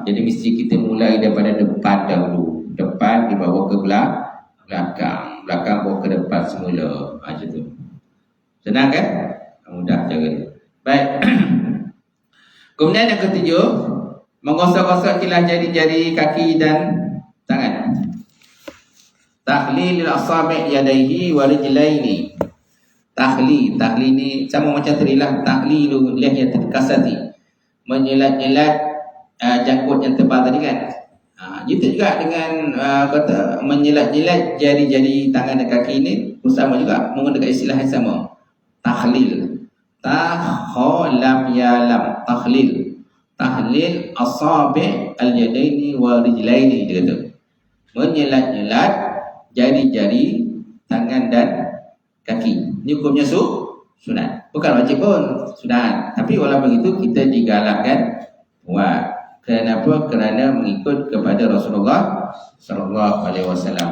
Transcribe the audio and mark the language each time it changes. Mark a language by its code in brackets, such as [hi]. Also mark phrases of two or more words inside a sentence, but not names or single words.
[ms] Jadi mesti kita mulai daripada depan dahulu. Depan dibawa ke belakang, belakang bawa ke depan semula. Macam tu. Senang kan? Mudah cara dia. Baik. Kemudian yang ketujuh, menggosok-gosok kilah jari-jari kaki dan tangan. [ar] تخليل الأصابع يديه ورجليه. [ms] Tahlil ni sama macam tadi lah. [ar] تخليل اللحية الكثة. [ms] Menyelat-nyelat janggut yang tebal tadi kan. Gitu juga dengan kata menyelat-nyelat jari-jari tangan dan kaki ini sama juga menggunakan istilah yang sama. [ar] تخليل. لم يعلم. تخليل. تخليل أصابع اليدين ورجلين [ms] dia kata. Menyelat-nyelat jari-jari tangan dan kaki. Ini hukumnya sunat. Bukan wajib pun, sunat. Tapi walaupun begitu kita digalakkan buat. Kenapa? Kerana mengikut kepada Rasulullah [ar] صلى الله عليه وسلم.